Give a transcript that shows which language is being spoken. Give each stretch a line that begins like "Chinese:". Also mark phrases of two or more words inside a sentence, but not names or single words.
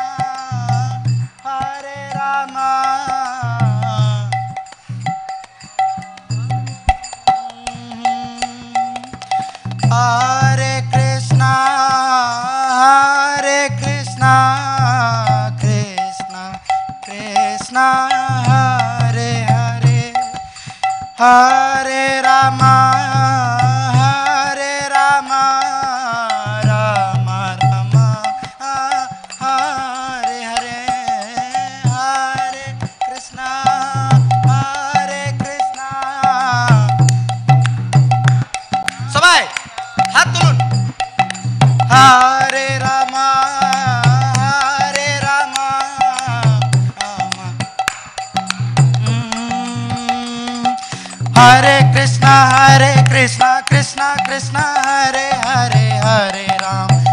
Sanskrit: Hare Rama, Hare Krishna, Hare Krishna, Krishna Krishna, Hare Hare, Hare Rama, Hare Rama, Rama Rama, Hare Hare, Hare Krishna, Hare Krishna,
Bangla: সবাই হাত তুলুন,
Sanskrit: Hare Rama, Hare Rama, Rama Hare Krishna, Krishna Krishna, Hare Hare, Hare Ram,